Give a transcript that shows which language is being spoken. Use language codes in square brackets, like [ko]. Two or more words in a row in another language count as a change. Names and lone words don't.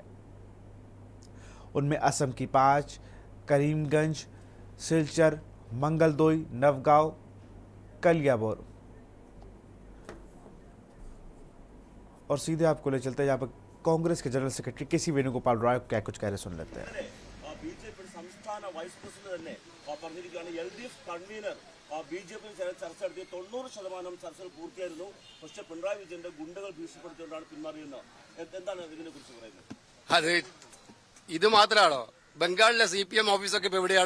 [hi] उनमें असम की 5, करीमगंज, सिलचर, मंगलदोई, नवगांव, कलियाबोर। और सीधे आपको ले चलते हैं यहाँ पर कांग्रेस के [en] general secretary [hi] केसी वेणुगोपाल राय क्या कुछ कह रहे सुन लेते हैं। [ml] ബിജെപി സംസ്ഥാന വൈസ് പ്രസിഡന്റ് തന്നെ പറഞ്ഞിരിക്കുകയാണ് എൽഡിഎഫ് കൺവീനർ ബിജെപി ചർച്ച നടത്തിയ 90% ചർച്ചകൾ പൂർത്തിയായിരുന്നു. പക്ഷേ പിണറായി വിജയന്റെ ഗുണ്ടകൾ ഭീഷണിപ്പെടുത്തിക്കൊണ്ടാണ് പിന്മാറിയെന്ന്. എന്താണ് ഇതിനെ കുറിച്ച് പറയുന്നത്? അത് ഇത് മാത്രമാണോ? ബംഗാളിലെ CPM ഓഫീസൊക്കെ ഇപ്പൊ എവിടെയാണ്?